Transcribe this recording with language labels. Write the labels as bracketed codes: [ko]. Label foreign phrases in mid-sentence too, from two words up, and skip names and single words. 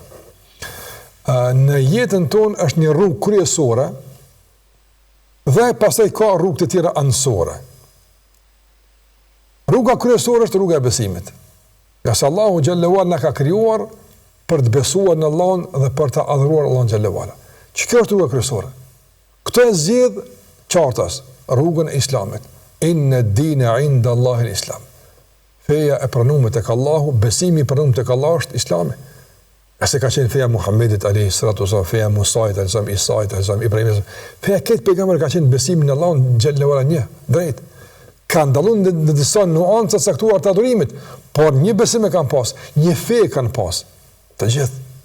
[sq] Në jetën tonë është një rrugë kryesore dhe pastaj ka rrugë të tjera anësore. Rruga kryesore është rruga e besimit. Nga se Allahu [ar] جل وعلا [sq] na ka krijuar për të besuar në Allahun dhe për të adhuruar Allahun xhallahu ala. Kjo është rruga kryesore. Këtë e zgjedh qartas rrugën e Islamit. [ar] إن الدين عند الله الإسلام. [sq] Feja e pranuar tek Allahu, besimi i pranuar tek Allahu është Islami. Ase ka qenë feja Muhammedit [ar] عليه الصلاة والسلام, [sq] feja Musait [ar] عليه السلام, [sq] Isait [ar] عليه السلام, [sq] Ibrahimit. Feja këtë pejgamber ka qenë besimi në Allahun [ar] جل وعلا [sq] një, drejt. Ka ndalun në disa nuanca caktuar të adhurimit, por një besim e kanë pas, një fe e kanë pas, të gjithë.